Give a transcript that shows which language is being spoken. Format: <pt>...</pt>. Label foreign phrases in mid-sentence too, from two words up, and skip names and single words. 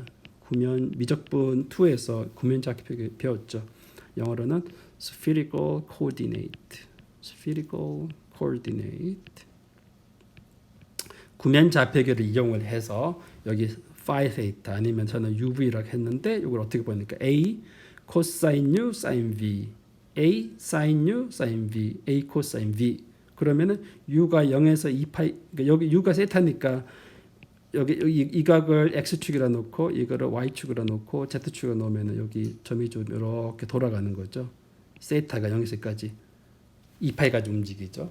<ko>구면 미적분 2에서 구면 좌표계 배웠죠.</ko> <en>영어로는 spherical coordinate. spherical coordinate.</en> <ko>구면 좌표계를 이용을 해서 여기</ko> <en>phi theta</en> <ko>아니면 저는 UV라고 했는데 이걸 어떻게 보니까</ko> <en>A cosine U sin V, A sin U sin V, A cosine V.</en> <ko>그러면은 U가 0에서 2파이, 그러니까 여기 U가 세타니까 여기 이 각을 x축이라 놓고 이거를 y축이라 놓고 z축이라 놓으면은 여기 점이 좀 이렇게 돌아가는 거죠. 세타가 0에서까지 2파이까지 움직이죠.</ko>